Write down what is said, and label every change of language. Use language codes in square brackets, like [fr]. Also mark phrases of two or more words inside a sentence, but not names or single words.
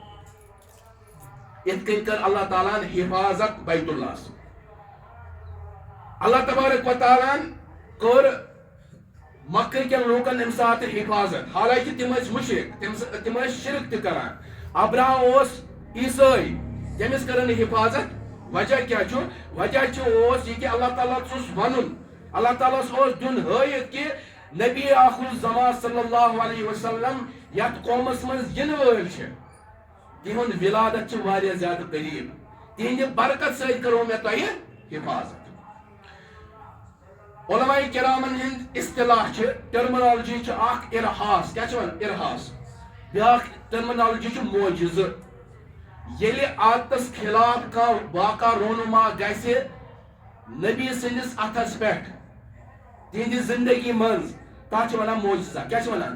[ks] یِتھ کٔنۍ کٔر اللہ تعالیٰ ہن حفاظت بیت اللہس اللہ تبارک و تعالیٰ کٔر مکہ کٮ۪ن لوٗکن اَمہِ ساتہٕ حفاظت حالانکہِ تِم ٲسۍ مُشرِک تِم ٲسۍ شرک تہِ کران ابراہ اوس عیسٲے تٔمِس کٔرٕن نہٕ حفاظت وجہ کیٛاہ چھُ وجہ اوس یہِ کہِ اللہ تعالیٰ چھُس ونُن اللہ تعالیٰ ہس اوس دیُن ہٲیِتھ کہِ نبی آخر الزمان [ar] صلی اللہ علیہ وسلم [ks] یتھ قومس منٛز یِنہٕ وٲلۍ چھِ تِہُنٛد ولادت چھِ واریاہ زیادٕ قریٖب تِہنٛدِ برکت سۭتۍ کرو مےٚ تۄہہِ حفاظت علماء کرامن ہند اصطلاح چھِ ٹرمنالجی چھِ اکھ ارحاس کیٛاہ چھِ ونان ارحاس بیاکھ ٹرمنالجی چھِ موجزٕ ییٚلہِ عادتس خلاف کانٛہہ واقعہ رونما گژھِ نبی سٕنٛدِس اتھس پٮ۪ٹھ تِہنٛدِ زندگی منٛز تتھ چھِ ونان موجزہ کیٛاہ چھِ ونان